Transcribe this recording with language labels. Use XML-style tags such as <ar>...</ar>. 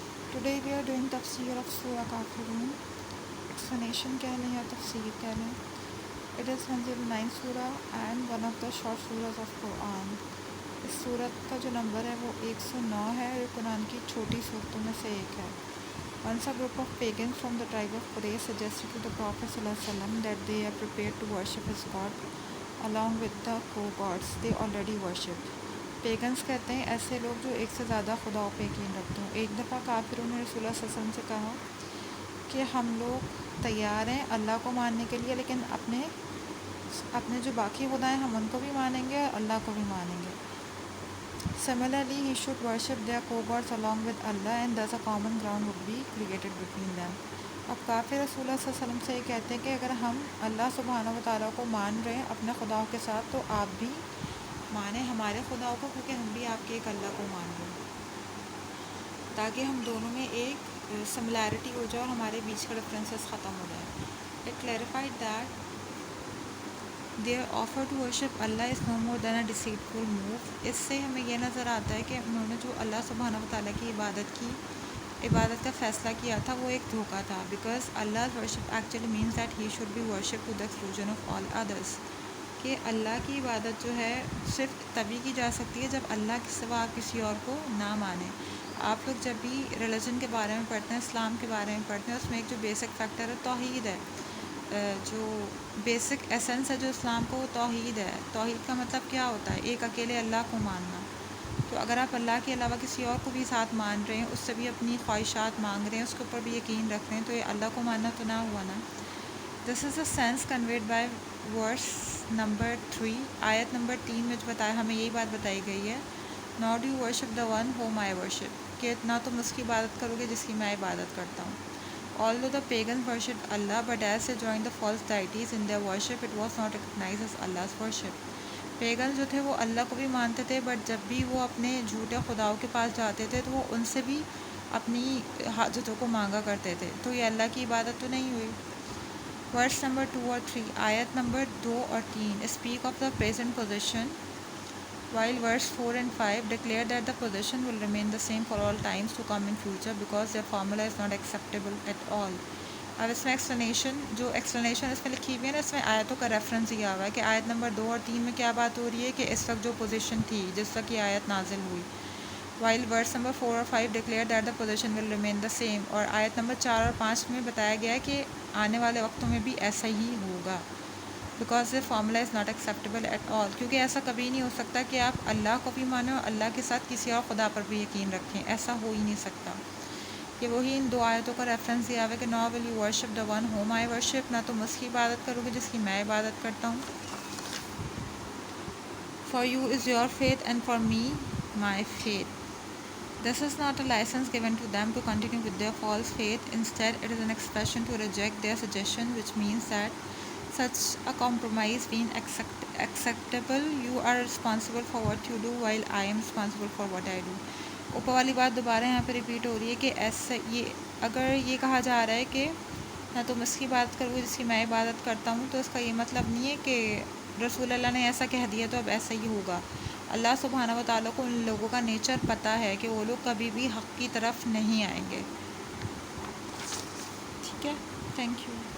<en>Today we are doing tafsir of Surah Kafirun.</en> <ur>Explanation کہہ لیں یا تفسیر کہہ لیں.</ur> <en>It is 109 surah and one of the short surahs of Quran.</en> <ur>اس صورت کا جو نمبر ہے وہ 109 ہے اور قرآن کی چھوٹی صورتوں میں سے ایک ہے.</ur> <en>Once a group of pagans from the tribe of Quraysh suggested to the Prophet ﷺ that they are prepared to worship his God along with the co-gods they already worshipped.</en> <ur>Pagans کہتے ہیں ایسے لوگ جو ایک سے زیادہ خداؤں پہ یقین رکھتے ہوں. ایک دفعہ کافروں نے رسول اللہ صلی اللہ علیہ وسلم سے کہا کہ ہم لوگ تیار ہیں اللہ کو ماننے کے لیے، لیکن اپنے جو باقی خدا ہیں ہم ان کو بھی مانیں گے اور اللہ کو بھی مانیں گے.</ur> <en>Similarly, he should worship their co-gods along with Allah and thus a common ground would be created between them.</en> <ur>اب کافر رسول اللہ صلی اللہ علیہ وسلم سے یہ کہتے ہیں کہ اگر ہم اللہ سبحانہ و تعالیٰ کو مان رہے ہیں اپنے خداؤں کے ساتھ تو آپ بھی مانیں ہمارے خداؤں کو، کیونکہ ہم بھی آپ کے ایک اللہ کو مان رہے ہیں، تاکہ ہم دونوں میں ایک سملیرٹی ہو جائے اور ہمارے بیچ کا ڈفرینسز ختم ہو جائے.</ur> <en>It clarified that their offer to worship Allah is no more than a deceitful move.</en> <ur>اس سے ہمیں یہ نظر آتا ہے کہ انہوں نے جو اللہ سبحانہ و تعالیٰ کی عبادت کا فیصلہ کیا تھا وہ ایک دھوکہ تھا.</ur> <en>Because Allah's worship actually means that he should be worshipped to the exclusion of all others.</en> <ur>کہ اللہ کی عبادت جو ہے صرف تبھی کی جا سکتی ہے جب اللہ کے سوا آپ کسی اور کو نہ مانیں. آپ لوگ جب بھی ریلیجن کے بارے میں پڑھتے ہیں، اسلام کے بارے میں پڑھتے ہیں، اس میں ایک جو بیسک فیکٹر ہے توحید ہے. جو بیسک ایسنس ہے جو اسلام کو وہ توحید ہے. توحید کا مطلب کیا ہوتا ہے؟ ایک اکیلے اللہ کو ماننا. تو اگر آپ اللہ کے علاوہ کسی اور کو بھی ساتھ مان رہے ہیں، اس سے بھی اپنی خواہشات مانگ رہے ہیں، اس کے اوپر بھی یقین رکھ رہے ہیں، تو یہ اللہ کو ماننا تو نہ ہوا نا.</ur> <en>This is a sense conveyed by verse number 3.</en> <ur>آیت نمبر 3 میں جو بتایا ہمیں یہی بات بتائی گئی ہے.</ur> <en>not you worship the one whom I worship,</en> <ur>کہ نہ تم اس کی عبادت کرو گے جس کی میں عبادت کرتا ہوں.</ur> <en>Although the pagans worshipped Allah, but as they joined the false deities in their worship, it was not recognized as Allah's worship.</en> <ur>Pagan جو تھے وہ اللہ کو بھی مانتے تھے، بٹ جب بھی وہ اپنے جھوٹے خداؤں کے پاس جاتے تھے تو وہ ان سے بھی اپنی حاجتوں کو مانگا کرتے تھے، تو یہ اللہ کی عبادت تو نہیں ہوئی. ورس نمبر 2 اور 3. آیت نمبر 2 اور 3</ur> <en>Speak of the present position, while verse 4 and 5 declare that the position will remain the same for all times to come in future because their formula is not acceptable at all.</en> <ur>اب اس میں جو explanation اس میں لکھی ہوئی ہے نا، اس میں آیتوں کا ریفرنس دیا ہوا ہے کہ آیت نمبر 2 اور 3 میں کیا بات ہو رہی ہے کہ اس وقت جو پوزیشن تھی جس وقت یہ آیت نازل ہوئی.</ur> <en>while verse number 4 اور 5 declare that the position will remain the same.</en> <ur>اور آیت نمبر 4 اور 5 میں بتایا گیا ہے کہ آنے والے وقتوں میں بھی ایسا ہی ہوگا.</ur> <en>because the formula is not acceptable at all.</en> <ur>کیونکہ ایسا کبھی نہیں ہو سکتا کہ آپ اللہ کو بھی مانیں اور اللہ کے ساتھ کسی اور خدا پر بھی یقین رکھیں، ایسا ہو ہی نہیں سکتا. یہ وہی ان دو آیتوں کا ریفرنس دیا ہوا ہے کہ</ur> <en>nor will you worship the one whom I worship,</en> <ur>نہ تم اس کی عبادت کرو گے جس کی میں عبادت کرتا ہوں.</ur> <en>For you is your faith and for me my faith. This is not a license given to them to continue with their false faith. Instead, it is an expression to reject their suggestion, which means that such a compromise being acceptable, you are responsible for what you do while I am responsible for what I do.</en> <ur>اوپر والی بات دوبارہ یہاں پہ repeat ہو رہی ہے کہ اگر یہ کہا جا رہا ہے کہ نہ تم اس کی عبادت کرو جس کی میں عبادت کرتا ہوں، تو اس کا یہ مطلب نہیں ہے کہ رسول اللہ نے ایسا کہہ دیا تو اب ایسا ہی ہوگا. اللہ سبحانہ و تعالیٰ کو ان لوگوں کا نیچر پتہ ہے کہ وہ لوگ کبھی بھی حق کی طرف نہیں آئیں گے. ٹھیک ہے، تھینک یو.</ur>